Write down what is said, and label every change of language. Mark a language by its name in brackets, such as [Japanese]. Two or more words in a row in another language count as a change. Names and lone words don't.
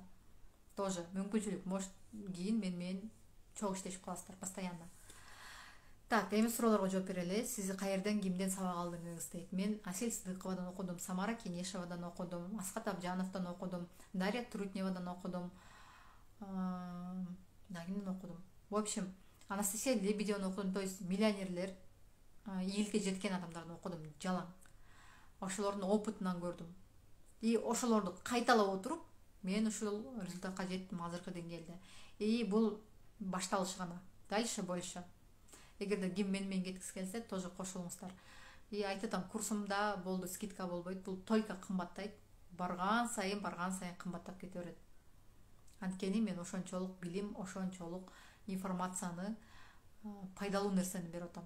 [Kyrgyz] Тоже мүмкүнчүлүк, может, кийин мен чогуу иштешип каласыздар постоянно. Так, эми суроолорго жооп берели. Сиз каерден, кимден сабак алдыңыз дейт. Мен Асель Сыдыковадан окудум, Самара Кенешевадан окудум, Аскат Абжановдон окудум, Дарья Трутневадан окудум. Кимден окудум? [Russian] В общем, [Kyrgyz] Анастасия Лебедеваны окудум, [Russian] то есть [Kyrgyz] миллионерлер, ийгиликке жеткен адамдарды окудум жалаң. Ошолордун опытынан көрдүм. И ошолорду кайталап отуруп, мен ушул результатка жеттим азыркы деңгээлде. И бул башталыш гана. [Russian] Дальше больше. [Kyrgyz] Эгерде ким менен кеткиси келсе, тоже кошулуңуздар. И айтып атам, курсумда болду, скидка болбойт, бул только кымбаттайт. Барган сайын кымбаттап кете берет. Анткени мен ошончолук билим, ошончолук информацияны, пайдалуу нерсени берип атам.